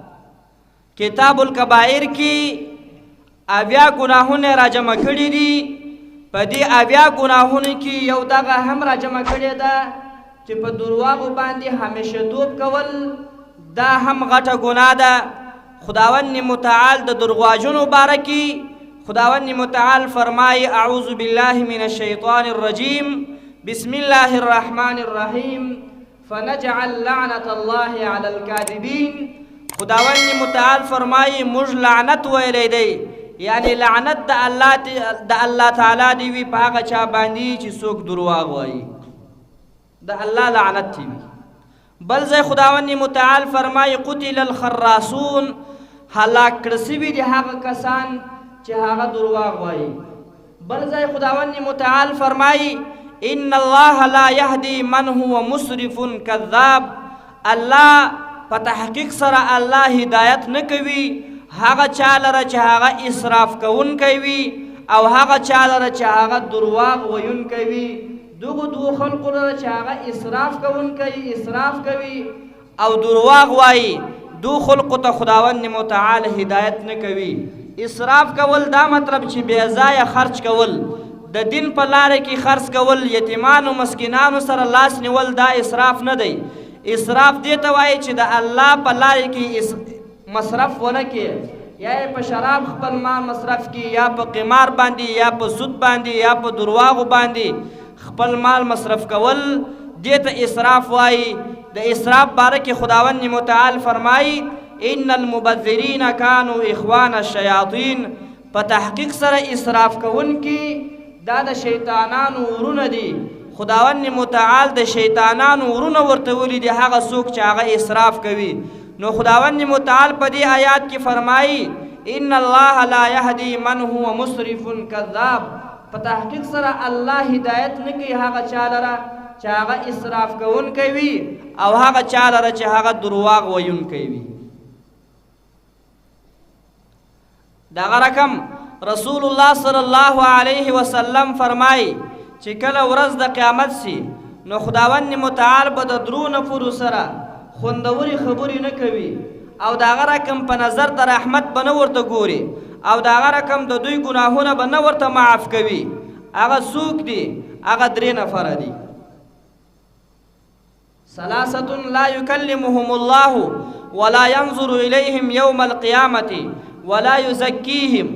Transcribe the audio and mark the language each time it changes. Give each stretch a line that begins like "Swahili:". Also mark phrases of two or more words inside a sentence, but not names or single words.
Pashto: کتاب الکبائر کې 80 ګناهونه راجمع کړي دي. په دې 80 ګناهونو کې یو دغه هم راجمع کړې ده چې په درواغو باندې همیشه توب کول دا هم غټه ګناه ده. خداوند متعال د درواغجنو باره کې خداوند متعال فرمایي
Arabic: اعوذ بالله من الشیطان الرجیم بسم الله الرحمن الرحیم فنجعل لعنة الله على الكاذبین.
Pashto: خداوند متعال فرمایي موږ لعنت ویلی دی، یعنی لعنت د الله تعالی دی وي په هغه چا باندې چې څوک درواغ وایي، د الله لعنت دی وي. بل ځای خداوند متعال فرمایي
Arabic: قتل الخراسون،
Pashto: هلاک کړه سوي دي هغه کسان چې هغه درواغ وایي. بل ځای خداوند متعال فرمایي
Arabic: ان الله لا يهدي من هو مسرف كذاب.
Pashto: الله په تحقیق سره الله هدایت نه کوي هغه چا لره چې هغه اسراف کوونکی وي او هغه چا لره چې هغه درواغ ویونکی وي. دغه دوه خلقو لره چې هغه اسراف کوونکی اسراف کوي او درواغ وایي، دو خلقو ته خداوند متعال هدایت نه کوي. اسراف کول دا مطلب چې بې ځایه خرچ کول، د دین په لاره کې خرڅ کول، یتیمانو مسکینانو سره لاس نیول، دا اسراف نه دی. اسراف دې ته وایي چې د الله په لاره کې مصرف ونه کړي، یا په شراب خپل مال مصرف کړي، یا په قمار باندې، یا په سود باندې، یا په درواغو باندې خپل مال مصرف کول، دې ته اسراف وایي. د اسراف باره کې خداوند متعال فرمایي
Arabic: ان المبذرین کانوا اخوان الشیاطین.
Pashto: په تحقیق سره اسراف کوونکي دا د شیطانانو ورونه دي. خداوند متعال د شیطانانو ورونه ورته ویلي دي هغه څوک چې هغه اسراف کوي. نو خداوند متعال په دې آیات کې فرمایي
Arabic: ان الله لا يهدي من هو مسرف كذاب.
Pashto: په تحقیق سره الله هدایت نه کوي هغه چا لره چې هغه اسراف کوونکی وي او هغه چا لره چې هغه درواغ ویونکی وي. دغه رقم رسول الله
Arabic: صلی الله علیه وسلم
Pashto: فرمایي چې کله ورځ د قیامت سي نو خداوند متعال به د درو نفرو سره خوندوري خبرې نه کوي او دغه رقم په نظر د رحمت به نه ورته ګوري او دغه رقم د دوی ګناهونه به نه ورته معاف کوي. هغه څوک دي؟ هغه 3 نفره دي.
Arabic: ثلاثة لا يكلمهم الله ولا ينظر إليهم يوم القيامة ولا يزكيهم.